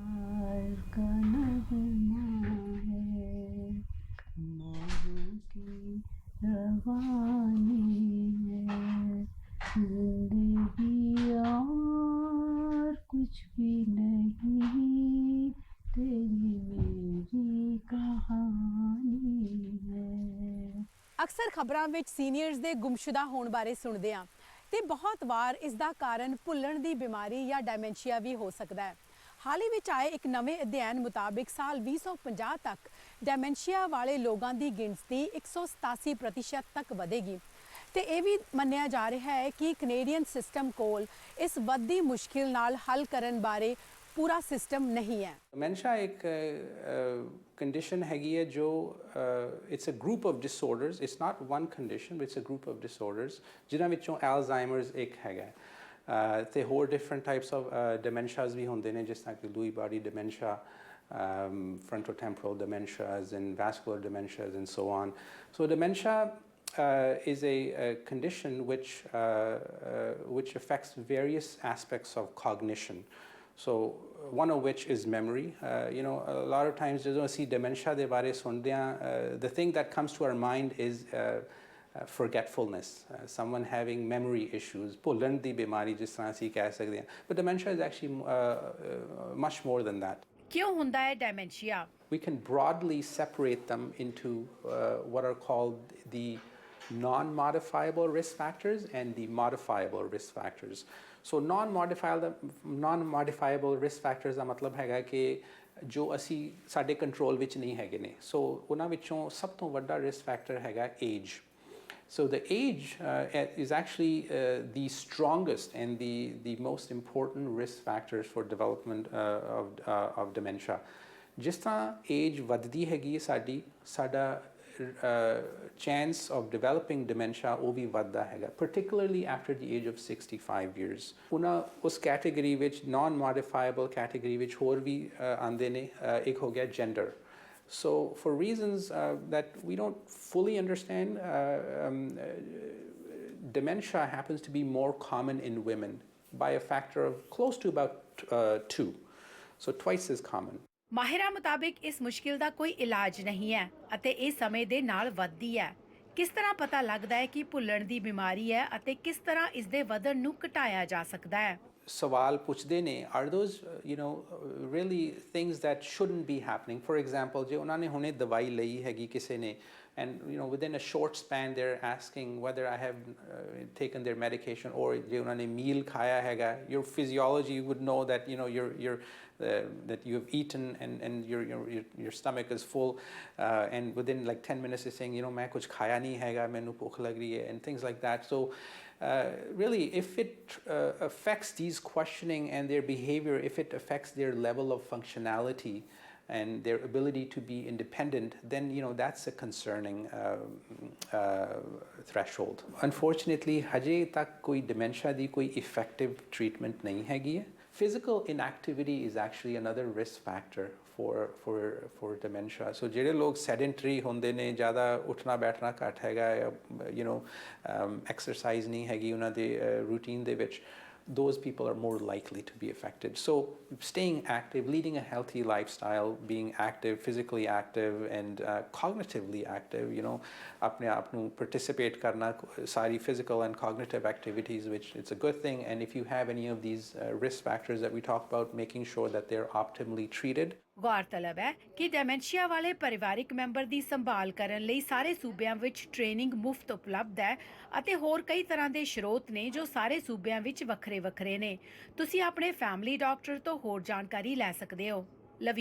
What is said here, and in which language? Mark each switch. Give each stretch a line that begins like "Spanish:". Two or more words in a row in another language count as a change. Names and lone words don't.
Hindi: कुछ भी नहीं तेरी मेरी कहानी है।
Punjabi: ਅਕਸਰ ਖਬਰਾਂ ਵਿੱਚ ਸੀਨੀਅਰਸ ਦੇ ਗੁੰਮਸ਼ੁਦਾ ਹੋਣ ਬਾਰੇ ਸੁਣਦੇ ਹਾਂ ਤੇ ਬਹੁਤ ਵਾਰ ਇਸ ਦਾ ਕਾਰਨ ਭੁੱਲਣ ਦੀ ਬਿਮਾਰੀ ਜਾਂ ਡੈਮੈਂਸ਼ੀਆ ਵੀ ਹੋ ਸਕਦਾ ਹੈ। ਹਾਲ ਹੀ ਵਿੱਚ ਆਏ ਇੱਕ ਨਵੇਂ ਅਧਿਐਨ ਮੁਤਾਬਿਕ ਸਾਲ 2050 ਤੱਕ ਡੈਮੈਂਸ਼ੀਆ ਵਾਲੇ ਲੋਕਾਂ ਦੀ ਗਿਣਤੀ 187% ਤੱਕ ਵਧੇਗੀ ਤੇ ਇਹ ਵੀ ਮੰਨਿਆ ਜਾ ਰਿਹਾ ਹੈ ਕਿ ਕੈਨੇਡੀਅਨ ਸਿਸਟਮ ਕੋਲ ਇਸ ਵੱਧਦੀ ਮੁਸ਼ਕਿਲ ਨਾਲ ਹੱਲ ਕਰਨ ਬਾਰੇ ਪੂਰਾ ਸਿਸਟਮ ਨਹੀਂ ਹੈ। ਡਿਮੈਂਸ਼ੀਆ ਇੱਕ ਕੰਡੀਸ਼ਨ ਹੈਗੀ ਹੈ ਜੋ
English: it's a group of disorders, it's not one condition but it's a group of disorders
Punjabi: ਜਿਨ੍ਹਾਂ ਵਿੱਚੋਂ ਅਲਜ਼ਾਈਮਰਜ਼ ਇੱਕ ਹੈਗਾ ਤੇ ਹੋਰ
English: different types of dementias
Punjabi: ਵੀ ਹੁੰਦੇ ਨੇ, ਜਿਸ ਤਰ੍ਹਾਂ ਕਿ
English: Lewy body dementia, frontotemporal dementias and vascular dementias and so on. So dementia is a condition which affects various aspects of cognition. So one of which is memory. You know, a lot of times
Punjabi: ਜਦੋਂ ਅਸੀਂ dementia ਦੇ ਬਾਰੇ ਸੁਣਦੇ ਹਾਂ,
English: the thing that comes to our mind is forgetfulness, someone having memory issues,
Punjabi: ਭੁੱਲਣ ਦੀ ਬਿਮਾਰੀ ਜਿਸ ਤਰ੍ਹਾਂ ਅਸੀਂ ਕਹਿ ਸਕਦੇ ਹਾਂ,
English: but dementia is actually much more than that.
Punjabi: ਕਿਉਂ ਹੁੰਦਾ ਹੈ ਡੈਮੈਂਸ਼ੀਆ?
English: We can broadly separate them into what are called the non-modifiable risk factors and the modifiable risk factors. So non-modifiable risk factors
Punjabi: ਦਾ ਮਤਲਬ ਹੈਗਾ ਕਿ ਜੋ ਅਸੀਂ ਸਾਡੇ ਕੰਟਰੋਲ ਵਿੱਚ ਨਹੀਂ ਹੈਗੇ ਨੇ। ਸੋ ਉਹਨਾਂ ਵਿੱਚੋਂ ਸਭ ਤੋਂ ਵੱਡਾ
English: risk factor
Punjabi: ਹੈਗਾ age.
English: So the age is actually the strongest and the most important risk factors for development of dementia.
Punjabi: ਜਿਸ ਤਰ੍ਹਾਂ age ਵੱਧਦੀ ਹੈਗੀ ਸਾਡਾ
English: chance of developing dementia
Punjabi: ਉਹ ਵੀ ਵੱਧਦਾ ਹੈਗਾ,
English: particularly after the age of 65 years.
Punjabi: ਉਸ ਕੈਟੇਗਰੀ ਵਿੱਚ
English: non-modifiable category
Punjabi: ਵਿੱਚ ਹੋਰ ਵੀ ਆਉਂਦੇ ਨੇ। ਇੱਕ ਹੋ ਗਿਆ gender.
English: So for reasons that we don't fully understand, dementia happens to be more common in women by a factor of close to about 2, so twice as common.
Punjabi: ਮਾਹਿਰਾਂ ਮੁਤਾਬਿਕ ਇਸ ਮੁਸ਼ਕਿਲ ਦਾ ਕੋਈ ਇਲਾਜ ਨਹੀਂ ਹੈ ਅਤੇ ਇਹ ਸਮੇਂ ਦੇ ਨਾਲ ਵੱਧਦੀ ਹੈ। ਕਿਸ ਤਰ੍ਹਾਂ ਪਤਾ ਲੱਗਦਾ ਹੈ ਕਿ ਭੁੱਲਣ ਦੀ ਬਿਮਾਰੀ ਹੈ ਅਤੇ ਕਿਸ ਤਰ੍ਹਾਂ ਇਸ ਦੇ ਵਧਣ ਨੂੰ ਘਟਾਇਆ ਜਾ ਸਕਦਾ ਹੈ? ਸਵਾਲ ਪੁੱਛਦੇ ਨੇ,
English: are those really things that shouldn't be happening? For example,
Punjabi: ਜੇ ਉਹਨਾਂ ਨੇ ਹੁਣੇ ਦਵਾਈ ਲਈ ਹੈਗੀ ਕਿਸੇ ਨੇ,
English: and within a short span they're asking whether I have taken their medication, or
Punjabi: ਜੇ ਉਹਨਾਂ ਨੇ meal ਖਾਇਆ ਹੈਗਾ,
English: your physiology would know that that you have eaten and your stomach is full, and within like 10 minutes is saying
Punjabi: ਮੈਂ ਕੁਝ ਖਾਇਆ ਨਹੀਂ ਹੈਗਾ, ਮੈਨੂੰ ਭੁੱਖ ਲੱਗ ਰਹੀ ਹੈ,
English: and things like that. So really, if it affects these questioning and their behavior, if it affects their level of functionality and their ability to be independent, then that's a concerning threshold.
Punjabi: Unfortunately, ਹਜੇ ਤੱਕ ਕੋਈ ਡੈਮੈਂਸ਼ੀਆ ਦੀ ਕੋਈ
English: effective treatment
Punjabi: ਨਹੀਂ ਹੈ.
English: Physical inactivity is actually another risk factor for dementia.
Punjabi: So ਜਿਹੜੇ ਲੋਕ sedentary ਹੁੰਦੇ ਨੇ, ਜ਼ਿਆਦਾ ਉੱਠਣਾ ਬੈਠਣਾ ਘੱਟ ਹੈਗਾ, exercise ਨਹੀਂ ਹੈਗੀ ਉਹਨਾਂ ਦੇ routine ਦੇ ਵਿੱਚ,
English: those people are more likely to be affected. So staying active, leading a healthy lifestyle, being active, physically active and cognitively active,
Punjabi: ਆਪਣੇ ਆਪ ਨੂੰ
English: participate
Punjabi: ਕਰਨਾ ਸਾਰੀ
English: physical and cognitive activities, which it's a good thing. And if you have any of these risk factors that we talk about, making sure that they're optimally treated.
Punjabi: ਗੌਰਤਲਬ ਹੈ ਕਿ ਡੈਮੈਂਸ਼ੀਆ ਵਾਲੇ ਪਰਿਵਾਰਿਕ ਮੈਂਬਰ ਦੀ ਸੰਭਾਲ ਕਰਨ ਲਈ ਸਾਰੇ ਸੂਬਿਆਂ ਵਿੱਚ ਟ੍ਰੇਨਿੰਗ ਮੁਫਤ ਉਪਲਬਧ ਹੈ ਅਤੇ ਹੋਰ ਕਈ ਤਰ੍ਹਾਂ ਦੇ ਸਰੋਤ ਨੇ ਜੋ ਸਾਰੇ ਸੂਬਿਆਂ ਵਿੱਚ ਵੱਖਰੇ ਨੇ। ਤੁਸੀਂ ਆਪਣੇ ਫੈਮਿਲੀ ਡਾਕਟਰ ਤੋਂ ਹੋਰ ਜਾਣਕਾਰੀ ਲੈ ਸਕਦੇ ਹੋ।